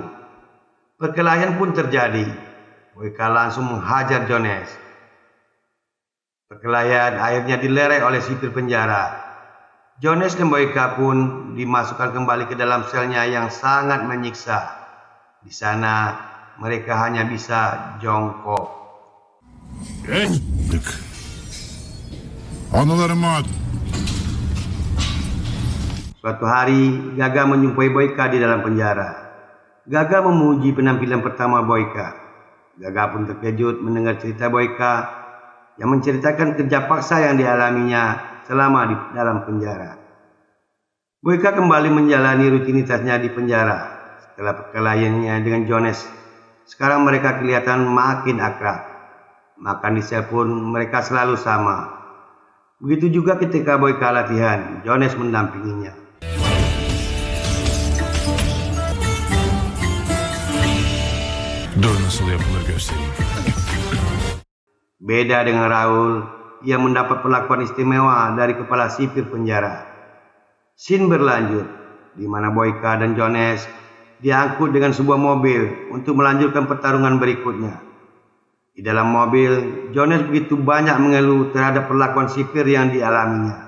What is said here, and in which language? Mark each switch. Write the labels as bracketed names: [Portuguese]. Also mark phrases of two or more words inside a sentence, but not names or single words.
[Indonesian] Perkelahian pun terjadi. Boyka langsung menghajar Jones. Perkelahian akhirnya dilerai oleh sipir penjara. Jones dan Boyka pun dimasukkan kembali ke dalam selnya yang sangat menyiksa. Di sana mereka hanya bisa jongkok. [Turkish] Geç! Anılarımı at. [Indonesian] Suatu hari, Gaga menjumpai Boyka di dalam penjara. Gaga memuji penampilan pertama Boyka. Gaga pun terkejut mendengar cerita Boyka yang menceritakan kerja paksa yang dialaminya selama di dalam penjara. Boyka kembali menjalani rutinitasnya di penjara. Setelah perkelahiannya dengan Jones, sekarang mereka kelihatan makin akrab. Makan di sel pun mereka selalu sama. Begitu juga ketika Boyka latihan, Jones mendampinginya. [Turkish] Dur nasıl yapılır göstereyim. [Indonesian] Beda dengan Raul, ia mendapat perlakuan istimewa dari kepala sipir penjara. Scene berlanjut, di mana Boyka dan Jones diangkut dengan sebuah mobil untuk melanjutkan pertarungan berikutnya. Di dalam mobil, Jones begitu banyak mengeluh terhadap perlakuan sipir yang dialaminya.